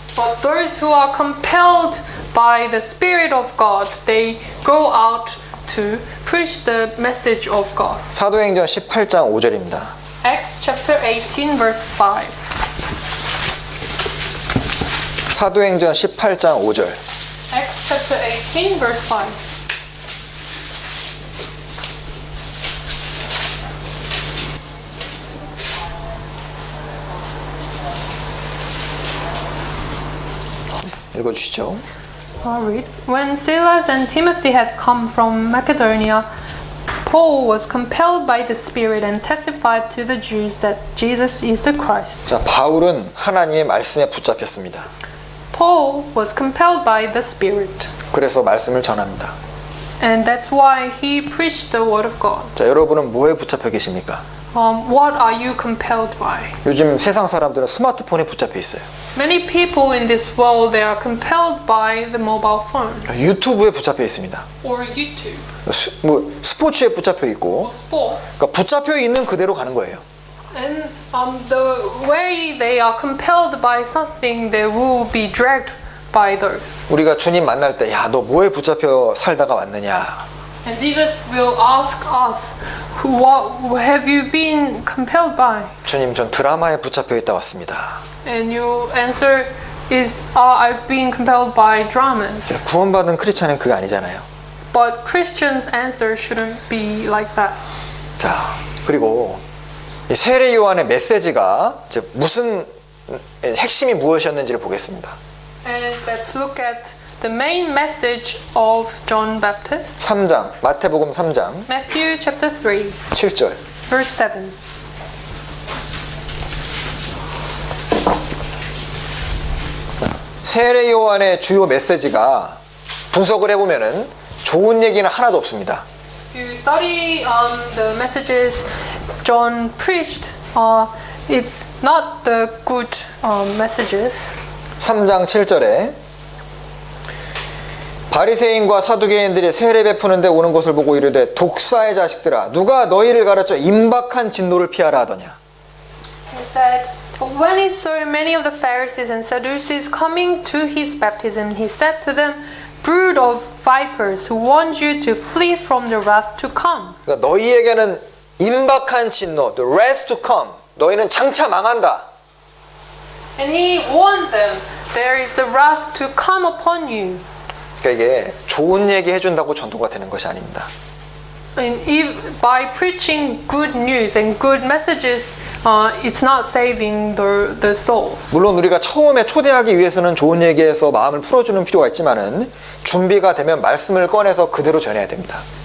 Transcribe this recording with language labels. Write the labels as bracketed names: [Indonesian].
[English] But those who are compelled by the Spirit of God, they go out to preach the message of God. [Korean] 사도행전 18장 5절입니다. [English] Acts chapter 18, verse 5. [Korean] 사도행전 18장 5절. [English] Acts chapter 18, verse 5. [Korean] 읽어주시죠. [English] I'll read. When Silas and Timothy had come from Macedonia, Paul was compelled by the Spirit and testified to the Jews that Jesus is the Christ. [Korean] 자, 바울은 하나님의 말씀에 붙잡혔습니다. [English] Paul was compelled by the Spirit. [Korean] 그래서 말씀을 전합니다. [English] And that's why he preached the word of God. [Korean] 자, 여러분은 뭐에 붙잡혀 계십니까? [English] What are you compelled by? [Korean] 요즘 세상 사람들은 스마트폰에 붙잡혀 있어요. [English] Many people in this world, they are compelled by the mobile phone [Korean] 유튜브에 붙잡혀 있습니다. [English] or YouTube [Korean] 스포츠에 붙잡혀 [English] or [Korean] 있고, [English] sports. [Korean] 그러니까 붙잡혀 있는 그대로 가는 거예요. [English] And the way they are compelled by something, they will be dragged by those. [Korean] 우리가 주님 만날 때, 야, 너 뭐에 붙잡혀 살다가 왔느냐? [English] And Jesus will ask us, what have you been compelled by? [Korean] 주님, 전 드라마에 붙잡혀 있다 왔습니다. [English] And your answer is, I've been compelled by dramas. [Korean] 구원받은 크리스찬은 그게 아니잖아요. [English] But Christians' answer shouldn't be like that. [Korean] 자, 그리고 이 세례 요한의 메시지가 이제 무슨 핵심이 무엇이었는지를 보겠습니다. [English] And let's look at the main message of John Baptist. [Korean] 3장, 마태복음 3장 [English] Matthew chapter 3, [Korean] 7절. [English] verse 7. [Korean] 세례 요한의 주요 메시지가 분석을 해보면은 좋은 얘기는 하나도 없습니다. [English] If you study the messages John preached, it's not the good messages. [Korean] 3장 7절에 바리새인과 사두개인들이 세례 베푸는데 오는 것을 보고 이르되 독사의 자식들아 누가 너희를 가르쳐 임박한 진노를 피하라 하더냐. [English] He said, but when he saw many of the Pharisees and Sadducees coming to his baptism, he said to them, brood of vipers, who warned you to flee from the wrath to come. [Korean] 그러니까 너희에게는 임박한 진노, [English] the wrath to come. [Korean] 너희는 장차 망한다. [English] And he warned them, there is the wrath to come upon you. [Korean] 그러니까 이게 좋은 얘기 해준다고 전도가 되는 것이 아닙니다. [English] And by preaching good news and good messages, it's not saving the souls. [Korean] 물론 우리가 처음에 초대하기 위해서는 좋은 얘기에서 마음을 풀어주는 필요가 있지만은 준비가 되면 말씀을 꺼내서 그대로 전해야 됩니다.